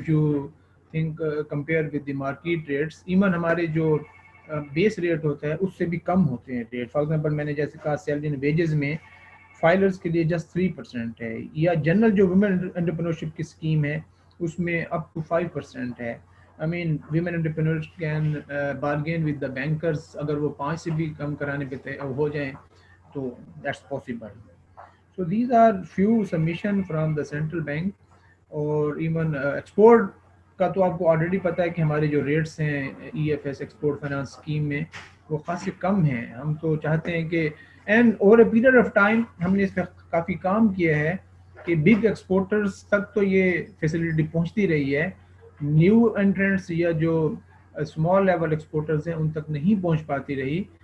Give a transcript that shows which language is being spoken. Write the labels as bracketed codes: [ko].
[ur] If you think compare with the market rates, even ہمارے جو base rate ہوتا ہے اس سے بھی کم ہوتے ہیں ریٹ. فار ایگزامپل میں نے جیسے کہا سیلری اینڈ ویجز میں فائلرز کے لیے جسٹ 3% ہے, یا جنرل جو ویمن انٹرپرینورشپ کی اسکیم ہے اس میں اپ ٹو 5% ہے. [en] I mean women entrepreneurs can bargain with the bankers, اگر وہ 5 سے بھی کم کرانے پہ ہو جائیں تو that's possible. So these are few submission from the central bank. [ur] اور even export کا تو آپ کو آلریڈی پتہ ہے کہ ہمارے جو ریٹس ہیں E F S export finance scheme میں وہ خاصے کم ہیں. ہم تو چاہتے ہیں کہ and over a period of time ہم نے اس پہ کافی کام کیا ہے کہ بگ ایکسپورٹرز تک تو یہ فیسلٹی پہنچتی رہی ہے, نیو انٹرنٹس یا جو اسمال لیول ایکسپورٹرز ہیں ان تک نہیں پہنچ پاتی رہی.